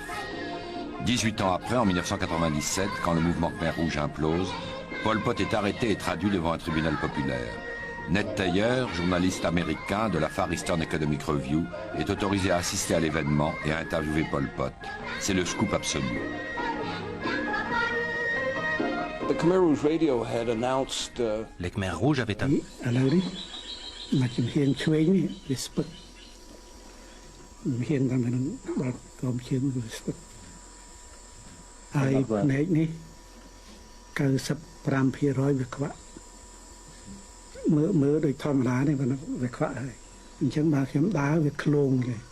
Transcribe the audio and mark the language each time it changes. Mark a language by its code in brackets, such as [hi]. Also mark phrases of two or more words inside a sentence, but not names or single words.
[fr] 18 ans après, en 1997, quand le mouvement Khmer Rouge implose, Pol Pot est arrêté et traduit devant un tribunal populaire. Ned Taylor, journaliste américain de la Far Eastern Economic Review, est autorisé à assister à l'événement et à interviewer Pol Pot. C'est le scoop absolu. [en] The Khmer Rouge Radio had announced [fr] Les Khmers rouges avaient un... [km] ឥឡូវនេះមកជំហានឆ្វេងនេះវាស្ពឹកជំហានតាមនឹងដល់កោមជើងវាស្ពឹកហើយផ្នែកនេះ95%វាខ្វាក់មើលដូចធម្មតានេះវាខ្វាក់ហើយអញ្ចឹងបើខ្ញុំដើរវាឃ្លោងទេ